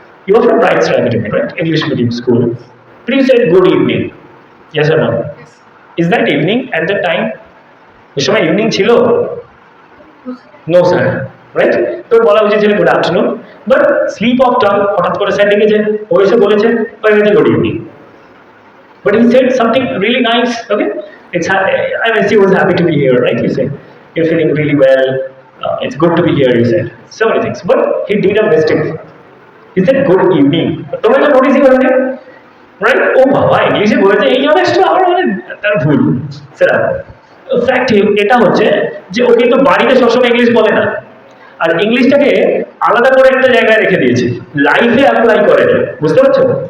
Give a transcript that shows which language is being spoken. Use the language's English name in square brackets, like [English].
[English] You are from Bright Star Academy, right? English medium school. Please say good evening. Yes or no? Is that evening at that time? [Bangla] ওই সময় evening ছিল? No sir, right? তো বলা উচিত ছিল good afternoon, but slip of tongue, হঠাৎ করে sir ডেকেছে, ও এসে বলেছে good evening, [English] but he said something really nice. Okay, I mean, he was happy to be here, right? He said you're feeling really well, it's good to be here, he said so many things, but he did a mistake. He said good evening. [Bangla] তোমরা তো নোটিসই করোনি, right? ও বাবা, ইংলিশে বলেছে এই জিনিসটা, আমার মানে তার ভুল। সেটা ফ্যাক্ট এটা হচ্ছে যে ও কিন্তু বাড়িতে সবসময় ইংলিশ বলে না, আর ইংলিশটাকে আলাদা করে একটা জায়গায় রেখে দিয়েছে, লাইফে অ্যাপ্লাই করে না, বুঝতে পারছো?